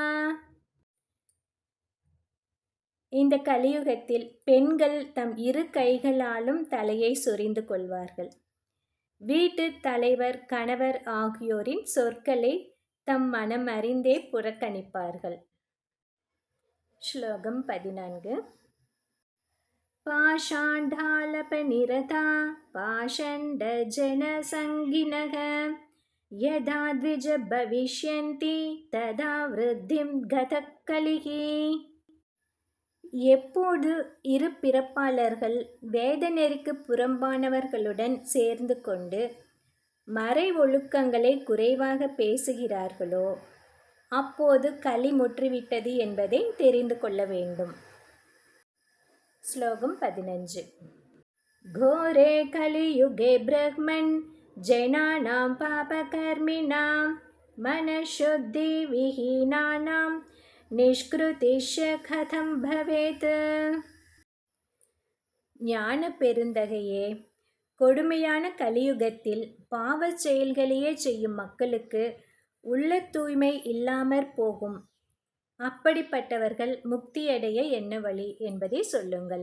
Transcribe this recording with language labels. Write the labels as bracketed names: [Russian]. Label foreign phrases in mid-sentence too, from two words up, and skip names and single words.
[Tamil] இந்த கலியுகத்தில் பெண்கள் தம் இரு கைகளாலும் தலையை சொரிந்து கொள்வார்கள். வீட்டு தலைவர் கணவர் ஆகியோரின் சொற்களை தம் மனம் அறிந்தே புறக்கணிப்பார்கள். ஸ்லோகம் 14. [Sanskrit] पाषाण्ढालपनिरता पाषण्डजनसङ्गिनः यदा द्विज भविष्यन्ति तदा वृद्धिं गतः कलिः. [Tamil] எப்போது இரு பிறப்பாளர்கள் வேத நெறிக்கு புறம்பானவர்களுடன் சேர்ந்து கொண்டு மறை ஒழுக்கங்களை குறைவாக பேசுகிறார்களோ அப்போது களி முற்றிவிட்டது என்பதை தெரிந்து கொள்ள வேண்டும். ஸ்லோகம் 15. [Sanskrit] घोरे कलियुगे ब्रह्मन् जनानां पापकर्मिणां मनःशुद्धिविहीनानां निष्कृतिश्च कथं भवेत्. [Tamil] ஞான பெருந்தகையே, கொடுமையான கலியுகத்தில் பாவச் செயல்களையே செய்யும் மக்களுக்கு உள்ள தூய்மை இல்லாமற் போகும். அப்படிப்பட்டவர்கள் முக்தியடைய என்ன வழி என்பதை சொல்லுங்கள்.